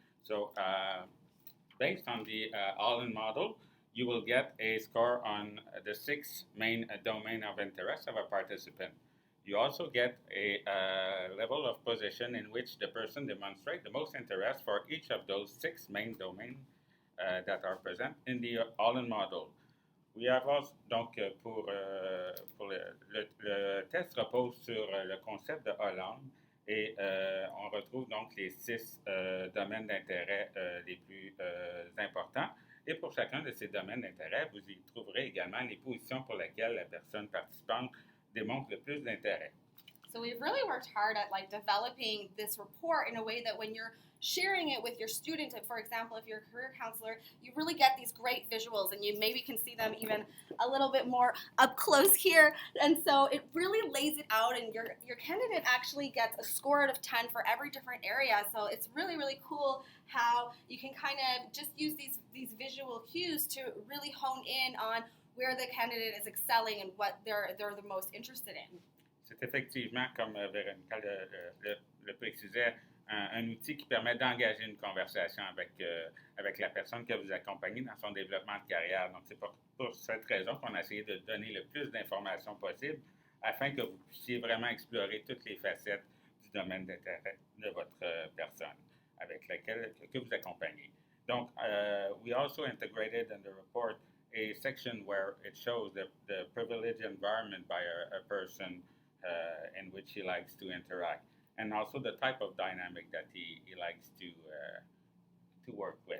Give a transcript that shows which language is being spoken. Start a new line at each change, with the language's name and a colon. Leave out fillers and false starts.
English: So based on the all-in model, you will get a score on the 6 main domain of interest of a participant. You also get a level of position in which the person demonstrates the most interest for each of those 6 main domains that are present in the all-in model. We have also,
French: donc, pour le test repose sur le concept de Hollande et on retrouve donc les 6 domaines d'intérêt les plus importants. Et pour chacun de ces domaines d'intérêt, vous y trouverez également les positions pour lesquelles la personne participante démontre le plus d'intérêt.
English: So we've really worked hard at developing this report in a way that when you're sharing it with your student, for example, if you're a career counselor, you really get these great visuals and you maybe can see them even a little bit more up close here. And so it really lays it out, and your candidate actually gets a score out of 10 for every different area. So it's really cool how you can kind of just use these visual cues to really hone in on where the candidate is excelling and what they're the most interested in.
French: C'est effectivement, comme Véronica le précisait, un outil qui permet d'engager une conversation avec la personne que vous accompagnez dans son développement de carrière. Donc, c'est pour cette raison qu'on a essayé de donner le plus d'informations possible afin que vous puissiez vraiment explorer toutes les facettes du domaine d'intérêt de votre personne avec laquelle que vous accompagnez.
English: Donc, we also integrated in the report a section where it shows the privileged environment by a person in which he likes to interact, and also the type of dynamic that he likes to work with.